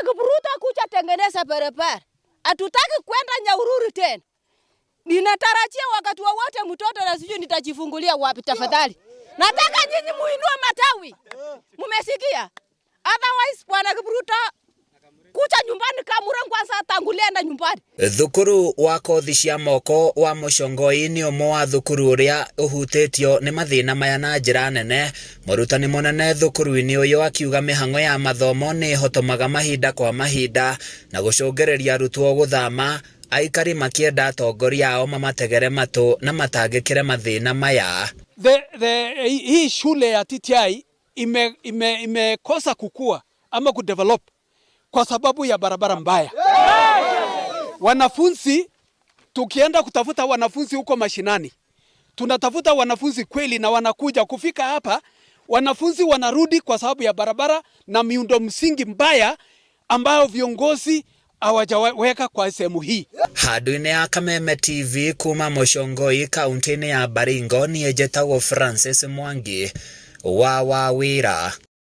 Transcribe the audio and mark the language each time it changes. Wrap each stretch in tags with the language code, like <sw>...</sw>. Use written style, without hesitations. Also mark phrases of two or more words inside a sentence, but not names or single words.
<sw>Kipruto kuja tengeneza barabara. Hatutaki kwenda Nyahururu tena. Ninatarajia wakati wowote mtoto na sijui nitajifungulia wapi tafadhali. Nataka nyinyi muinue matawi. Mumesikia? Otherwise Bwana Kipruto kucha nyumbani kamura kwanza atangulia enda nyumbani.</sw> <ki>Thukuru wa kothi cia moko wa Muchongoi ni umwe wa thukuru uria uhutitio ni mathina maya na njira nene. Murutani munene thukuru-ini uyu akiuga mihango ya mathomo ni hotomaga mahinda kwa mahinda na gucungereria arutwo guthama, aikari makienda atongoria ao mamategere matu na matangikire mathina maya.</ki> <sw>Hii shule ya TTI imekosa kukua ama kudevelop kwa sababu ya barabara mbaya. Wanafunzi, tukienda kutafuta wanafunzi huko mashinani, tunatafuta wanafunzi kweli na wanakuja kufika hapa, wanafunzi wanarudi kwa sababu ya barabara na miundo msingi mbaya ambayo viongozi hawajaweka kwa sehemu hii.</sw> <ki>Handu-ini ya Kameme TV kuma Muchongoi kaunti-ini ya Baringo ni Francis Mwangi wa Wawira.</ki>